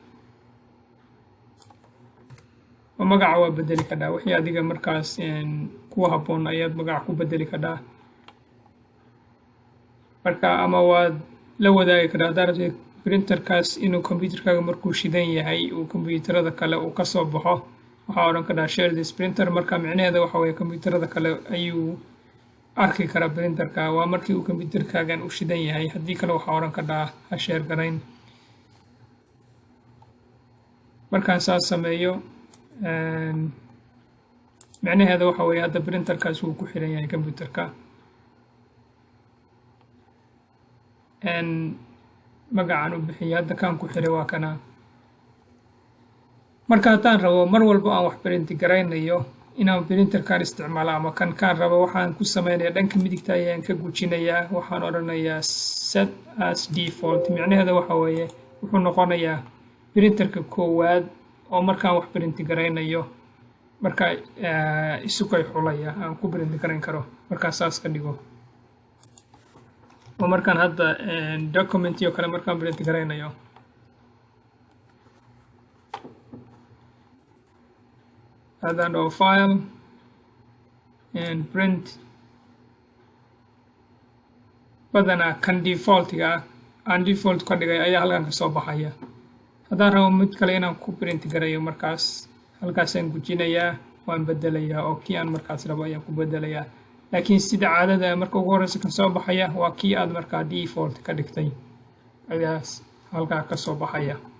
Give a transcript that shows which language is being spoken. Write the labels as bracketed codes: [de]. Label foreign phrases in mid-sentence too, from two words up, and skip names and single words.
[so] magaca waa bedeli kadhaa, wixii adiga markaas kuwa habboon ayaad magaca ku bedeli kadhaa. marka ama waad la wadaagi kadhaa haddaad rabtid printerkaas inuu computerkaaga markuu shidan yahay uu computerada kale uu ka soo baxo, waxaa odhan kadhaa [en] share this printer. [so] marka micnaheeda waxa weeye computerada kale ayuu arki karaa printerka, waa markii uu computerkaagan u shidan yahay. haddii kale waxaa odhan kadhaa ha share garayn. markaan saas sameeyo micnaheeda waxa weeye hadda printerkaas wuu ku xiran yahay computerka. magacaan u bixiyay hadda kaan ku xiray waa kana. marka haddaan rabo mar walba aan wax printi garaynayo inaan printerkan isticmaalo ama kaan rabo, waxaan ku samaynayaa dhanka midigta ayaan ka gujinayaa. waxaan odhanayaa [en] set as default. [so] micnaheeda waxa weeye wuxuu noqonayaa printerka koowaad oo markaan wax printi garaynayo marka isukay xulaya aan ku printi garayn karo. markaa saas ka dhigo. oo markaan hadda document iyo kale markaan printi garaynayo haddaan dhaho [en] file and print, [so] badanaa kan defaultiga ah aan default ka dhigay ayaa halkan ka soo baxaya. haddaan rabo mid kale inaan ku printi garayo markaas halkaasaan gujinayaa, waan bedelayaa oo kii aan markaas rabo ayaan ku bedelayaa. laakiin sida caadada marka ugu horeysa kan soo baxaya waa kii aad markaa default ka dhigtay ayaa halkaa ka soo baxaya.